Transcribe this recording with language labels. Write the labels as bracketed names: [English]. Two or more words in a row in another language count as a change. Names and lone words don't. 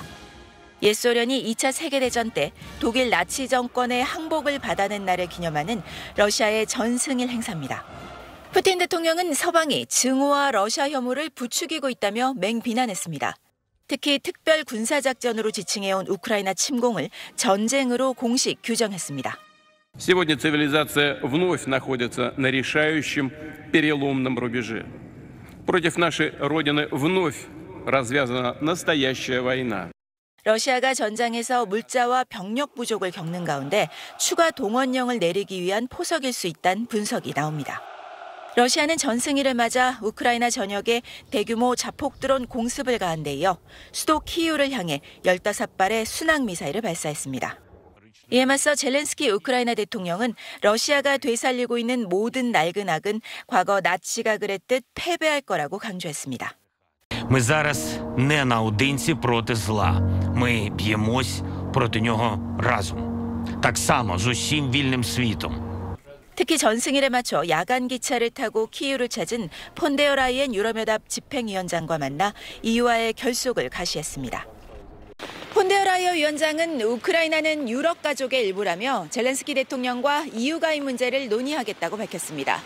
[Korean] 옛 소련이 2차 세계대전 때 독일 나치 정권의 항복을 받아낸 날을 기념하는 러시아의 전승일 행사입니다. 푸틴 대통령은 서방이 증오와 러시아 혐오를 부추기고 있다며 맹비난했습니다. 특히 특별 군사작전으로 지칭해온 우크라이나 침공을 전쟁으로 공식 규정했습니다. [Russian] Сегодня цивилизация вновь находится на решающем переломном рубеже. Против нашей Родины вновь развязана настоящая война. [Korean] 러시아가 전장에서 물자와 병력 부족을 겪는 가운데 추가 동원령을 내리기 위한 포석일 수 있다는 분석이 나옵니다. 러시아는 전승일을 맞아 우크라이나 전역에 대규모 자폭 드론 공습을 가한 데 이어 수도 키이우를 향해 15발의 순항미사일을 발사했습니다. 이에 맞서 젤렌스키 우크라이나 대통령은 러시아가 되살리고 있는 모든 낡은 악은 과거 나치가 그랬듯 패배할 거라고 강조했습니다. [Ukrainian] Ми зараз не наодинці проти зла. Ми б'ємось проти нього разом. Так само з усім вільним світом. [Korean] 특히 전승일에 맞춰 야간 기차를 타고 키이우를 찾은 폰데어 라이엔 유럽연합 집행위원장과 만나 이유와의 결속을 가시했습니다. 폰데어 라이엔 위원장은 우크라이나는 유럽 가족의 일부라며 젤렌스키 대통령과 EU 가입 문제를 논의하겠다고 밝혔습니다.